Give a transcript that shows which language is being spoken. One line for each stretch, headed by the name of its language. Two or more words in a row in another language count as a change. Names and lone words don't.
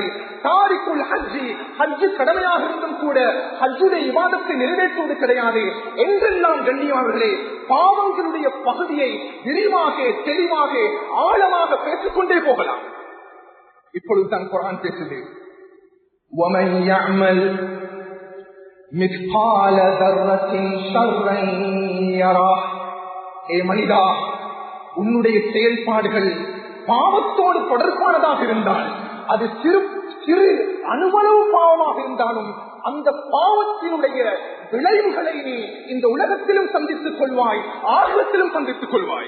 Arabic: تارك الحج
Tamil: கடமையாக இருந்தும் கூட ஹஜ்ஜுடைய இபாதத்தை நிறைவேற்றுவது கிடையாது. என்றெல்லாம் கண்ணியமானவர்களே, பாவங்களுடைய பகுதியை விரிவாக தெளிவாக ஆழமாக பேசிக்கொண்டே போகலாம். இப்பொழுதுதான் குர்ஆன் பேசுது,
Arabic: وَمَنْ يَعْمَلْ مِثْقَالَ ذَرَّةٍ شَرًّا يَرَهُ.
Tamil: ஏ மனிதா, உன்னுடைய செயல்பாடுகள் பாவத்தோடு தொடர்பானதாக இருந்தால், அது சிறு அணுவளவு பாவமாக இருந்தாலும் அந்த பாவத்தினுடைய விளைவுகளை நீ இந்த உலகத்திலும் சந்தித்துக் கொள்வாய், ஆகத்திலும் சந்தித்துக் கொள்வாய்.